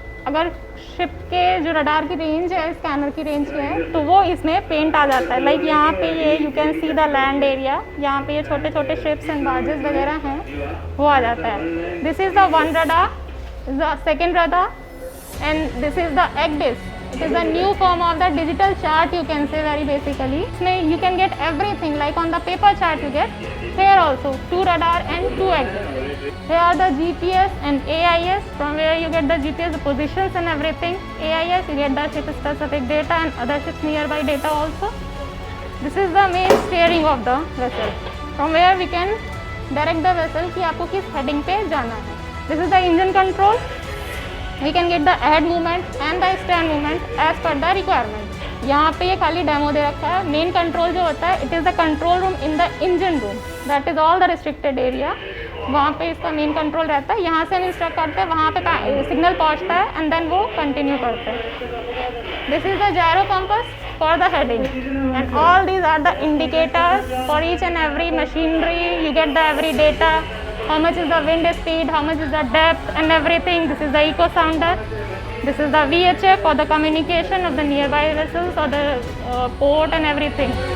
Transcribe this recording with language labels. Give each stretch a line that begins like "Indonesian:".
Hindi: अगर शिप के जो रडार की रेंज है, स्कैनर की रेंज है, तो वो इसमें पेंट आ जाता है। लाइक यहाँ पे ये
English: you can see the land area,
Hindi: यहाँ पे ये छोटे छोटे शिप्स एंड बार्जेस वगैरह हैं, वो आ जाता है।
English: This is the one radar, the second radar, and this is the ECDIS. It is a new form of the digital chart, you can say very basically. इसमें you can get everything like on the paper chart you get here also 2 radar and 2 axes. Here are the GPS and AIS, from where you get the GPS positions and everything. AIS you get the ship specific data and other ships nearby data also. This is the main steering of the vessel, from where we can direct the vessel
Hindi: कि आपको किस heading पे जाना है.
English: This is the engine control. We can get the head movement and the stern movement as per the requirement.
Hindi: यहाँ पे ये खाली डेमो दे रखा है। मेन कंट्रोल जो होता है,
English: It is the control room in the engine room, that is all the restricted area.
Hindi: वहाँ पे इसका मेन कंट्रोल रहता है। यहाँ से हम इंस्ट्रक्ट करते हैं, वहाँ पे सिग्नल पहुँचता है एंड देन वो कंटिन्यू करते हैं।
English: This is the gyro compass for the heading, and all these are the indicators for each and every machinery. You get the every data how much is the wind speed, how much is the depth and everything. This is the eco sounder. This is the VHF for the communication of the nearby vessels or the port and everything.